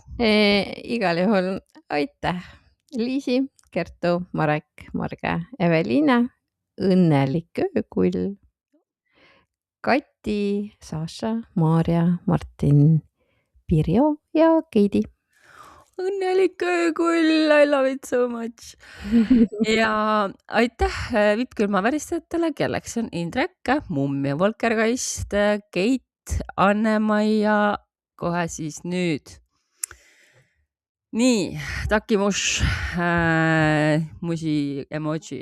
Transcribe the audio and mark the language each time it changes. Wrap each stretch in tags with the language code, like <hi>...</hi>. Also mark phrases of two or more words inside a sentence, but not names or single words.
<et>Igal juhul aitäh, Liisi, Kertu, Marek, Marge, Eveliina, õnnelik öökull, Kati, Saša, Maarja, Martin, Pirjo ja Keidi. Õnnelik öökull,</et> <en>I love it so much.</en> <et>Ja aitäh Vippkülma väristajatele, kelleks on Indrek, Mummi, Volkergeist, Keit, Anne-Maia, kohe siis nüüd. Nii, takimush, musi emoji.</et>